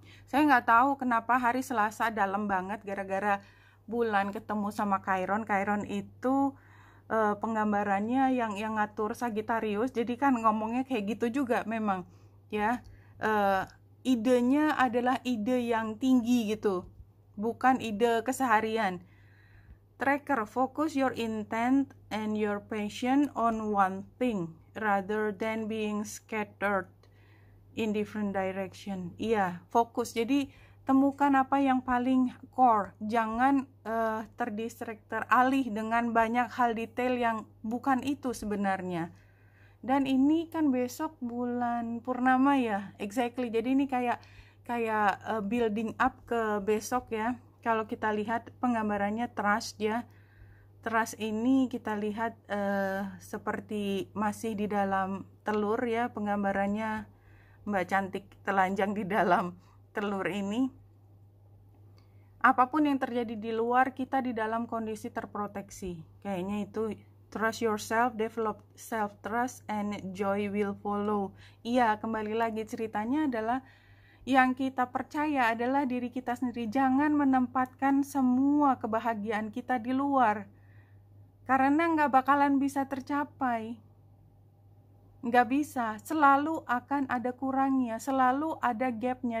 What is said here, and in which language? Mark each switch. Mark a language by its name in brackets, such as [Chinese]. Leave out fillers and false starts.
[Indonesian] Saya nggak tahu kenapa hari Selasa dalam banget gara-gara bulan ketemu sama Chiron. Chiron itu penggambarannya yang ngatur Sagittarius, jadi kan ngomongnya kayak gitu juga memang ya. Idenya adalah ide yang tinggi gitu, bukan ide keseharian. [English] Tracker, focus your intent and your passion on one thing rather than being scattered in different direction. [Indonesian] Iya, fokus. Jadi temukan apa yang paling core, jangan teralih dengan banyak hal detail yang bukan itu sebenarnya. Dan ini kan besok bulan purnama ya, exactly. Jadi ini kayak [English] building up [Indonesian] ke besok ya. Kalau kita lihat penggambarannya trust ya, trust ini kita lihat seperti masih di dalam telur ya. Penggambarannya Mbak Cantik telanjang di dalam telur ini. Apapun yang terjadi di luar, kita di dalam kondisi terproteksi. Kayaknya itu. [English] Trust yourself, develop self-trust, and joy will follow. [Indonesian] Iya, kembali lagi ceritanya adalah yang kita percaya adalah diri kita sendiri. Jangan menempatkan semua kebahagiaan kita di luar, karena nggak bakalan bisa tercapai. Nggak bisa, selalu akan ada kurangnya, selalu ada gapnya.